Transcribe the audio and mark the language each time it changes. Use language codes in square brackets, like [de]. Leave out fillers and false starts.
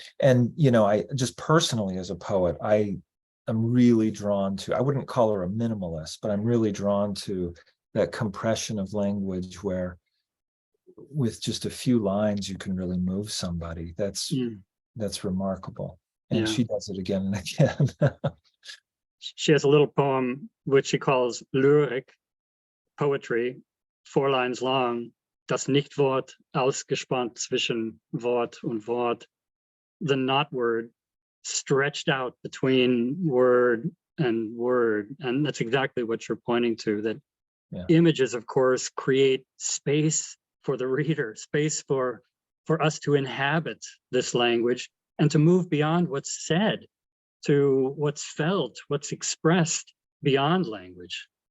[en] And I just personally, as a poet, I'm really drawn to, I wouldn't call her a minimalist, but I'm really drawn to that compression of language where with just a few lines you can really move somebody. That's remarkable. And she does it again and again. She has a little poem which she calls lyric, poetry, 4 lines long. [de] Das Nichtwort ausgespannt zwischen Wort und Wort. [en] The not word stretched out between word and word. And that's exactly what you're pointing to, that images, of course, create space for the reader, space for us to inhabit this language and to move beyond what's said to what's felt, what's expressed beyond language.